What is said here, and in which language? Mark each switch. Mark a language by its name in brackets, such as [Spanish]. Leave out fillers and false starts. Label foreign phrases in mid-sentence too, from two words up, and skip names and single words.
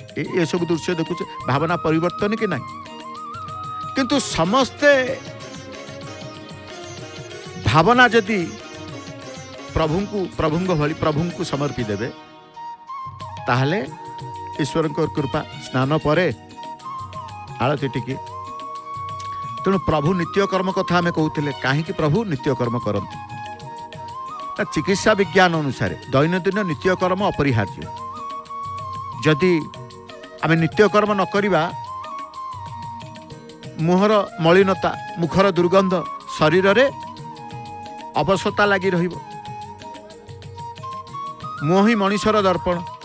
[Odia] ଏସବୁ ଦୃଶ୍ୟ ଦେଖୁଛେ, ଭାବନା ପରିବର୍ତ୍ତନ କି ନାହିଁ? କିନ୍ତୁ ସମସ୍ତେ ଭାବନା ଯଦି ପ୍ରଭୁଙ୍କ ଭଳି ପ୍ରଭୁଙ୍କୁ ସମର୍ପି ଦେବେ, ତାହେଲେ ଈଶ୍ୱରଙ୍କ କୃପା। ସ୍ନାନ ପରେ ଆଳତି ଟିକେ। ତେଣୁ ପ୍ରଭୁ ନିତ୍ୟକର୍ମ କଥା ଆମେ କହୁଥିଲେ। କାହିଁକି ପ୍ରଭୁ ନିତ୍ୟକର୍ମ କରନ୍ତି? ଚିକିତ୍ସା ବିଜ୍ଞାନ ଅନୁସାରେ ଦୈନନ୍ଦିନ ନିତ୍ୟକର୍ମ ଅପରିହାର୍ଯ୍ୟ। ଯଦି ଆମେ ନିତ୍ୟକର୍ମ ନ କରିବା ମୁହଁର ମଳିନତା ମୁଖର ଦୁର୍ଗନ୍ଧ ଶରୀର ରେ ଅବସନ୍ନତା ଲାଗି ରହିବ। ମୁହଁ ହିଁ ମନୁଷ୍ୟର ଦର୍ପଣ।